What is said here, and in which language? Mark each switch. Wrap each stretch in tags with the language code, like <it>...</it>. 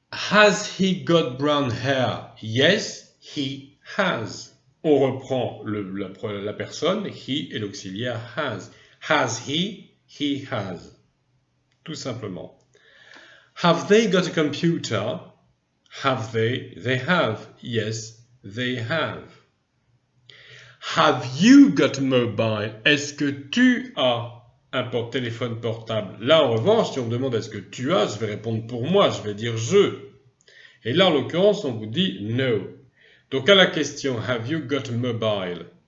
<en>Has he got brown hair? Yes, he has.</en> <fr>On reprend la personne, he et l'auxiliaire has.</fr> <en>Has he? He has.</en> <fr>Tout simplement.</fr> <en>Have they got a computer? Have they? They have. Yes, they have. Have you got a mobile?</en> <fr>Est-ce que tu as un téléphone portable? Là, en revanche, si on me demande est-ce que tu as, je vais répondre pour moi, je vais dire je. Et là, en l'occurrence, on vous dit no. Donc à la question</fr> <en>have you got a mobile?</en>